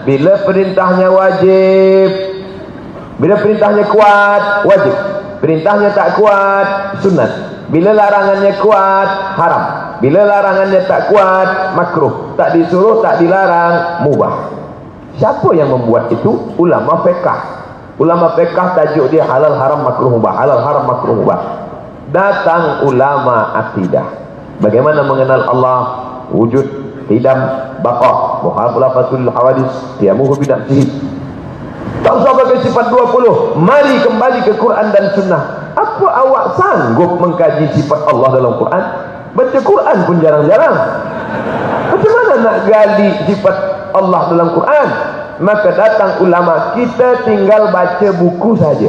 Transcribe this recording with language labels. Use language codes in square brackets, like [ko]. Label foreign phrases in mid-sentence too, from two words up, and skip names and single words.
[ms] Bila perintahnya wajib, bila perintahnya kuat, wajib. Perintahnya tak kuat, sunat. Bila larangannya kuat, haram. Bila larangannya tak kuat, makruh. Tak disuruh, tak dilarang, mubah. Siapa yang membuat itu? Ulama fiqh. Ulama fiqh tajuk dia halal, haram, makruh, mubah. Halal, haram, makruh, mubah. Datang ulama akidah. Bagaimana mengenal Allah? [ar] وجود، قدم، بقاء، مخالفة للحوادث، قيامه بنفسه. [ms] Tak usah pakai sifat 20. Mari kembali ke Quran dan Sunnah. Apa awak sanggup mengkaji sifat Allah dalam Quran? Baca Quran pun jarang-jarang. Macam mana nak gali sifat Allah dalam Quran? Maka datang ulama, kita tinggal baca buku saja.